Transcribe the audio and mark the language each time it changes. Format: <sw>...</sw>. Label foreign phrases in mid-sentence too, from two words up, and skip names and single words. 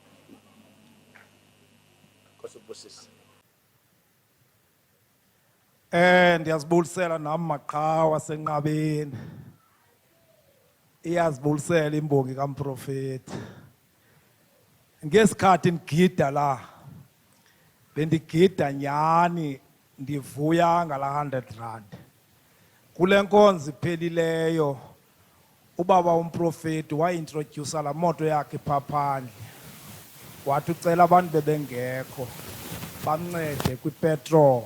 <xh>Nkosibusisi. Ndiyazibulisela nami maQhawe asenqabeni. Iyazibulisela imbongi kaMprofeti. Ngesikhathi ngigida la. Bendigida nyani ndivuya ngala R100. Kule nkonzo iphelileyo ubaba umprofeti waintroduce la moto yakhe phaphandle. Wathi ucela abantu bebengekho bamncede kwipetrol.</xh>